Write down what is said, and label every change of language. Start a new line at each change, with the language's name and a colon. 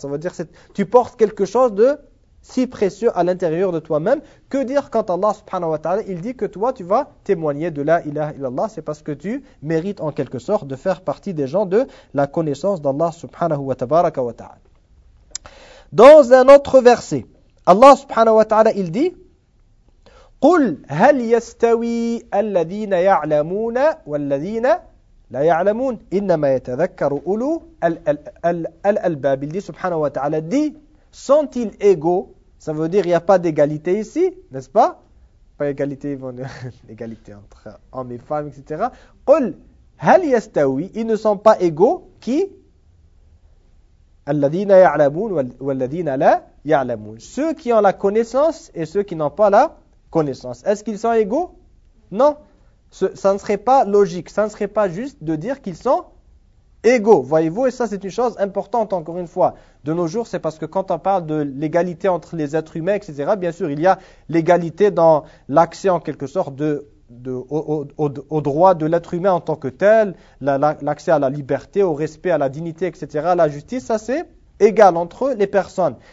French: Ça veut dire que tu portes quelque chose de si précieux à l'intérieur de toi-même. Que dire quand Allah subhanahu wa ta'ala, il dit que toi, tu vas témoigner de la ilaha illallah? C'est parce que tu mérites en quelque sorte de faire partie des gens de la connaissance d'Allah subhanahu wa tabaraka wa ta'ala. Dans un autre verset, Allah subhanahu wa ta'ala, il dit:
Arabic: قُلْ هَلْ يَسْتَوِي الَّذِينَ يَعْلَمُونَ وَالَّذِينَ لا يعلمون إنما يتذكر أولو الألباب.
French: Il dit subhanahu wa ta'ala, dit, sont-ils égaux? Ça veut dire, il n'y a pas d'égalité ici, n'est-ce pas? Pas égalité, égalité entre hommes et femmes, etc.
Arabic: قل هل يستوي,
French: ils ne sont pas égaux, qui?
Arabic: الذين يعلمون والذين لا يعلمون.
French: Ceux qui ont la connaissance et ceux qui n'ont pas la connaissance. Est-ce qu'ils sont égaux? Non. Ça ne serait pas logique, ça ne serait pas juste de dire qu'ils sont égaux, voyez-vous? Et ça, c'est une chose importante, encore une fois. De nos jours, c'est parce que quand on parle de l'égalité entre les êtres humains, etc., bien sûr, il y a l'égalité dans l'accès, en quelque sorte, au droit de l'être humain en tant que tel, l'accès à la liberté, au respect, à la dignité, etc., la justice, ça c'est égal entre les personnes.